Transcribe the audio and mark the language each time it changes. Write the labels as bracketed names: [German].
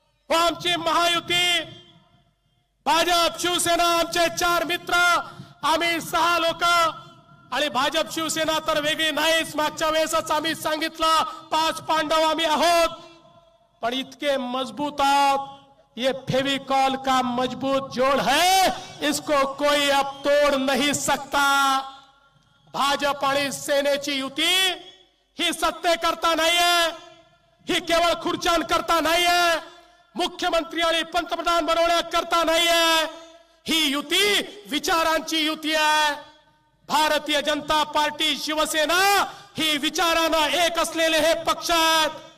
[Marathi] आमची महायुती, भाजप शिवसेना, आमचे 4 मित्र, आम्ही 6 लोक, आणि भाजप शिवसेना तर वेगळी नाहीच. मागच्या वेळेसच आम्ही सांगितलं 5 पांडव आम्ही आहोत, पण इतके मजबूत आहोत. [Hindi] ये फेविकॉल का मजबूत जोड़ है, इसको कोई अब तोड़ नहीं सकता. [Marathi] भाजप आणि सेनेची युती ही सत्तेकरता नाहीये, ही केवळ खुर्च्यांकरता नाहीये, मुख्यमंत्री आणि पंतप्रधान बनवण्याकरता नाहीये. ही युती विचारांची युती आहे. भारतीय जनता पार्टी, शिवसेना ही विचारानं एक असलेले हे पक्ष आहेत.